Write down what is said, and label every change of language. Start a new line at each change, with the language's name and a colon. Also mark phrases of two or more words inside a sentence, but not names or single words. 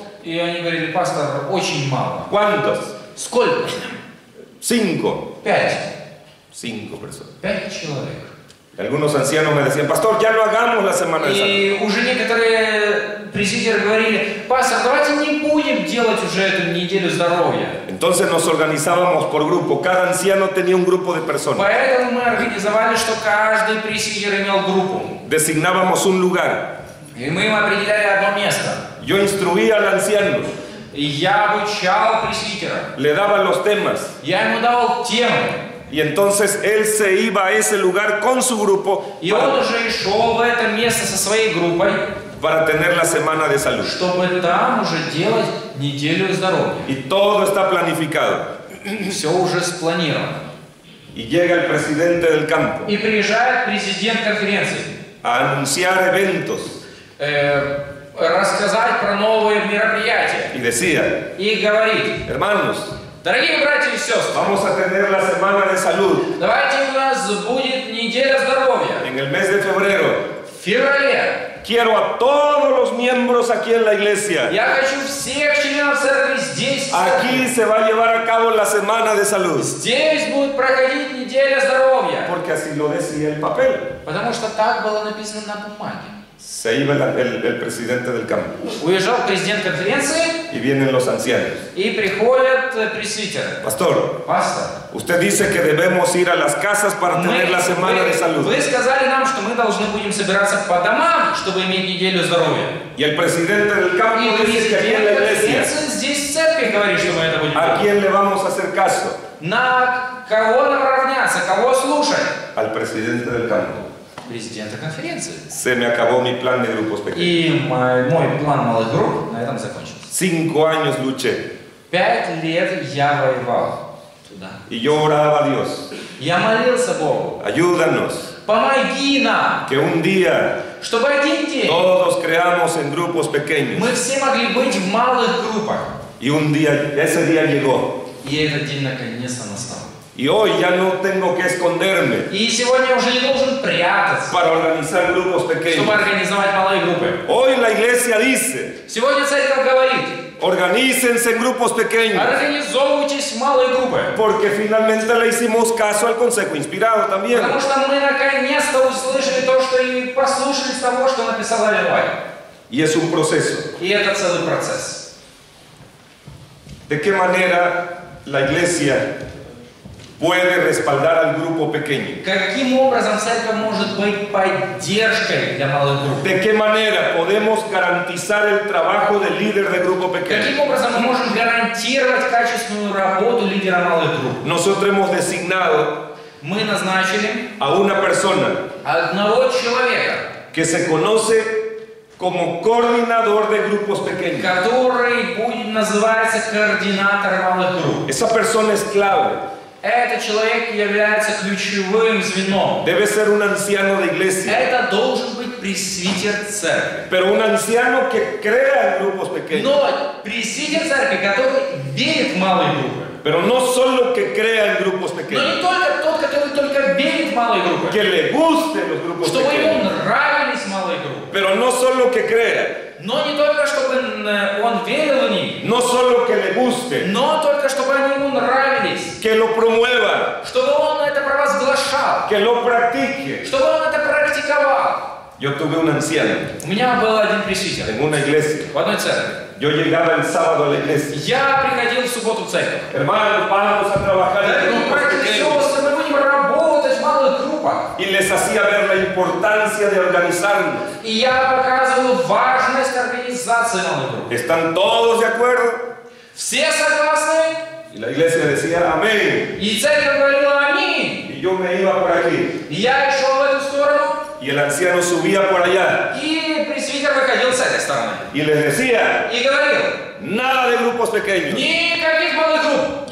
Russian: И они говорили: пастор, очень мало.
Spanish: ¿Cuántos?
Russian: Сколько? 5. 5.
Spanish: 5 personas.
Russian: 5 человек.
Spanish: Algunos ancianos me decían, pastor, ya no hagamos la semana de salud.
Russian: И уже некоторые пресвитеры говорили: пастор, давайте не будем делать уже эту неделю здоровья.
Spanish: Entonces nos organizábamos por grupo. Cada anciano tenía un grupo de personas.
Russian: Поэтому мы организовали, что каждый пресвитер имел группу.
Spanish: Designábamos un lugar.
Russian: И мы им определяли одно место.
Spanish: Yo instruía al anciano.
Russian: И я обучал пресвитера.
Spanish: Le daba los temas.
Russian: Я ему давал темы.
Spanish: Y entonces él se iba a ese lugar con su grupo
Russian: И он уже шел в это место со своей группой,
Spanish: para tener la semana de salud.
Russian: чтобы там уже делать неделю здоровья.
Spanish: Y todo está planificado.
Russian: Все уже спланировано.
Spanish: Y llega el presidente del campo
Russian: И приезжает президент конференции.
Spanish: a anunciar eventos.
Russian: Рассказать про новые мероприятия.
Spanish: Y decía,
Russian: И говорит:
Spanish: hermanos,
Russian: дорогие братья и сестры,
Spanish: vamos a tener la semana de salud
Russian: давайте у нас будет неделя здоровья.
Spanish: en el mes de febrero.
Russian: В феврале
Spanish: Quiero a todos los miembros aquí en la iglesia
Russian: я хочу всех членов церкви здесь,
Spanish: Aquí se va a llevar a cabo la semana de salud.
Russian: здесь будет проходить неделя здоровья.
Spanish: Porque así lo decía el papel.
Russian: Потому что так было написано на бумаге.
Spanish: Se iba el presidente del campo.
Russian: Уезжал президент конференции,
Spanish: Y vienen los ancianos.
Russian: и приходят пресвитеры.
Spanish: Pastor,
Russian: Пастор,
Spanish: usted dice que debemos ir a las casas para tener la semana de salud.
Russian: вы сказали нам, что мы должны будем собираться по домам, чтобы иметь неделю здоровья.
Spanish: Y el presidente del campo
Russian: И
Spanish: dice que aquí en la
Russian: президент
Spanish: iglesia,
Russian: конференции здесь в церкви говорит, что мы это будем
Spanish: ¿a
Russian: делать.
Spanish: quién le vamos a hacer caso?
Russian: На кого нам равняться, кого слушать?
Spanish: Al presidente del campo.
Russian: Президента конференции.
Spanish: Se me acabó mi plan de grupos pequeños.
Russian: И мой план малых групп на этом закончился.
Spanish: 5 años luché
Russian: 5 лет я воевал туда.
Spanish: y yo oraba a Dios.
Russian: Я молился Богу.
Spanish: Ayúdanos
Russian: Помоги нам,
Spanish: que un día
Russian: чтобы один день
Spanish: todos creamos en grupos pequeños.
Russian: мы все могли быть в малых группах.
Spanish: Y un día, ese día llegó.
Russian: И этот день наконец-то настал.
Spanish: Y hoy ya no tengo que esconderme
Russian: И сегодня я уже не должен прятаться,
Spanish: para organizar grupos pequeños.
Russian: чтобы организовать малые группы.
Spanish: Hoy la iglesia dice,
Russian: Сегодня церковь говорит,
Spanish: organícense en grupos pequeños.
Russian: организовывайтесь в малые группы.
Spanish: Porque finalmente le hicimos caso al consejo inspirado también.
Russian: Потому что мы наконец-то услышали то, что и послушали с того, что написал Илай.
Spanish: Y es un proceso.
Russian: И это целый процесс.
Spanish: ¿De qué manera la iglesia puede respaldar al grupo pequeño?
Russian: Каким образом церковь может быть поддержкой для малых групп?
Spanish: ¿De qué manera podemos garantizar el trabajo del líder de grupo pequeño?
Russian: Каким образом мы можем гарантировать качественную работу лидера малых групп?
Spanish: Nosotros hemos designado
Russian: Мы назначили
Spanish: a una persona
Russian: одного человека,
Spanish: que se conoce como coordinador de grupos pequeños.
Russian: который будет называться координатор малых групп.
Spanish: Esa persona es clave.
Russian: Этот человек является ключевым звеном.
Spanish: Debe ser un anciano de iglesia,
Russian: Это должен быть пресвитер церкви.
Spanish: pero un anciano que crea en grupos pequeños.
Russian: Но пресвитер церкви, который верит в малые группы.
Spanish: Pero no solo que crea en grupos
Russian: Но
Spanish: pequeños,
Russian: не только тот, который только верит в малые группы.
Spanish: que le gusten los grupos
Russian: Чтобы ему
Spanish: pequeños.
Russian: нравились малые группы.
Spanish: Pero no solo que crea,
Russian: Но не только, чтобы он верил в них.
Spanish: no solo que le guste,
Russian: Но только, чтобы они ему нравились.
Spanish: que lo promueva,
Russian: Чтобы он это провозглашал.
Spanish: que lo practique.
Russian: Чтобы он это практиковал.
Spanish: Yo tuve un anciano
Russian: У меня был один пресвитер
Spanish: en una iglesia.
Russian: в одной церкви.
Spanish: Yo llegaba el sábado a la iglesia.
Russian: Я приходил в субботу в церковь.
Spanish: Hermanos, vamos a trabajar en
Russian: Ну,
Spanish: grupos
Russian: братья и
Spanish: pequeños.
Russian: сестры, мы будем работать в малых группах.
Spanish: Y les hacía ver la importancia de organizarnos.
Russian: И я показывал важность организации малых групп.
Spanish: ¿Están todos de acuerdo?
Russian: Все согласны?
Spanish: Y la iglesia decía amén.
Russian: И церковь говорила аминь.
Spanish: Y yo me iba por aquí.
Russian: И я шел в эту сторону,
Spanish: Y el anciano subía por allá.
Russian: и пресвитер выходил с этой стороны.
Spanish: Y les decía,
Russian: И говорил,
Spanish: nada de grupos pequeños.
Russian: никаких малых групп.